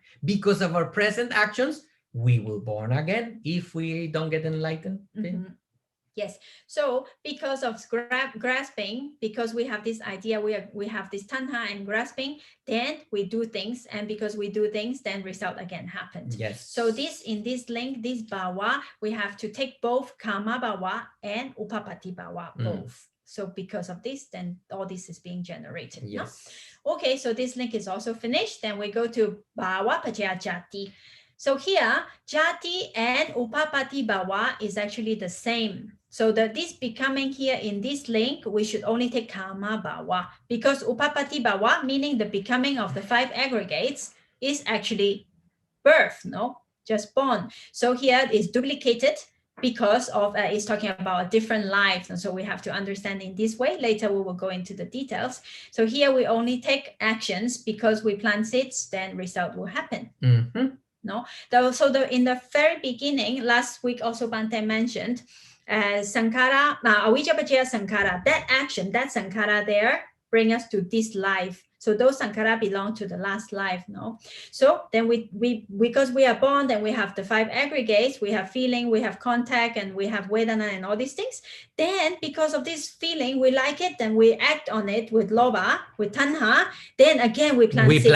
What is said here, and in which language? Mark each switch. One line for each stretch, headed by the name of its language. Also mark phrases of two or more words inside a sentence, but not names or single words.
English: Because of our present actions, we will born again if we don't get enlightened. Yes. So because of grasping, because we have this idea, we have this tanha and grasping, then we do things, and because we do things, then result again happens. Yes. So in this link, this bhava, we have to take both
Pali: kama bhava
English: and
Pali: upapati bhava,
English: both. So because of this, then all this is being generated. Yes. No? Okay, so this link is also finished. Then we go to
Pali: bhava paccaya jati.
English: So here, jati and
Pali: upapati bhava
English: is actually the same. So this becoming here in this link, we should only take
Pali: kama bhava,
English: because
Pali: upapati bhava,
English: meaning the becoming of the five aggregates, is actually birth, no? Just born. So here is duplicated because of it's talking about a different life. And so we have to understand in this way. Later we will go into the details. So here we only take actions because we plant seeds, then result will happen. No, in the very beginning, last week also Bhante mentioned sankhara,
Pali: avijja paccaya sankhara,
English: that action, that sankhara there bring us to this life. So those sankhara belong to the last life, no? So then we because we are born, then we have the five aggregates, we have feeling, we have contact, and we have Vedana and all these things. Then because of this feeling, we like it, then we act on it with lobha, with tanha, then again we plant seeds.